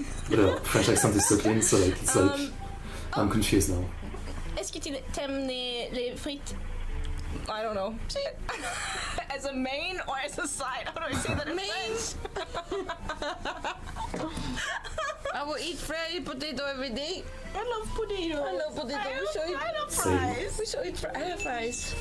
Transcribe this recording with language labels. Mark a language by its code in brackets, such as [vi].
[en] But her French accent is so clean, so like it's like I'm confused now. [fr] Est-ce que tu aimes les frites? [en] I don't know. As a main or as a side? How do I say that in French? I will eat fried potato every day. I love potato. I love potato. I love Same. fries. We should eat I have fries.